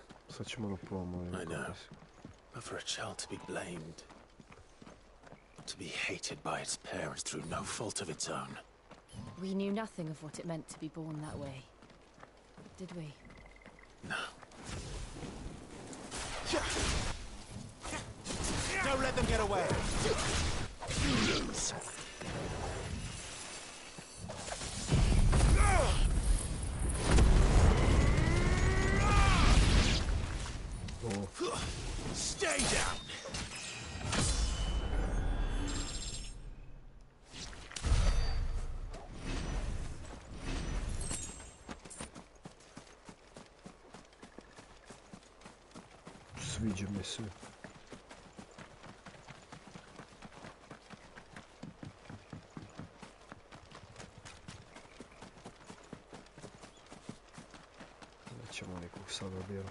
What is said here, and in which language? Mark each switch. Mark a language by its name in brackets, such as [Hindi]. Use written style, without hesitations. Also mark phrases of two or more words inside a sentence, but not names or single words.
[Serbian] Sad ćemo da probamo. [English] I know. But for a child to be blamed, to be hated by its parents through no fault of its own. We knew nothing of what it meant to be born that way. Did we? No. Don't let them get away! You lose! Stay down! [Serbian] Sviđa mi se. Nećemo nikog sada djela.